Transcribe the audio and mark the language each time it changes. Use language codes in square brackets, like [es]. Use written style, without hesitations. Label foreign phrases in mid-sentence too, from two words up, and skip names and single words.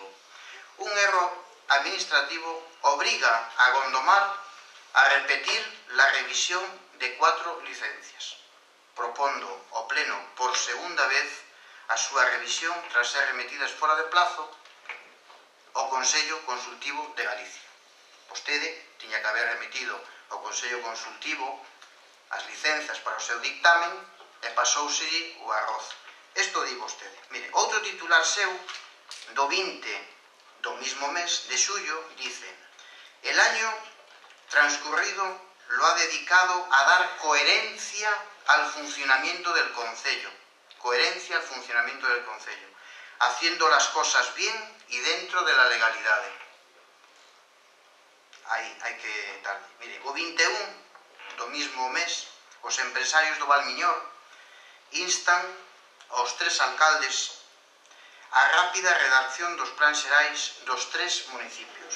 [gl] Un erro administrativo obriga a Gondomar a repetir [es] la revisión [gl] de 4 licencias, propondo ao Pleno por segunda vez a súa revisión tras ser remetidas fora de plazo ao Consello Consultivo de Galicia. Vostede tiña que haber remitido ao Consello Consultivo as licencias para o seu dictamen e pasouse o arroz. Isto di vostede. Mire, outro titular seu do 20 do mismo mes de xullo dice: [es] el año transcurrido lo ha dedicado a dar coherencia al funcionamiento del Concello. Coherencia al funcionamiento del Concello, haciendo las cosas bien y dentro de la legalidade. [gl] Hai que darle. Mire, o 21 do mismo mes, os empresarios do Valmiñor instan aos 3 alcaldes a rápida redacción dos plans xerais dos 3 municipios.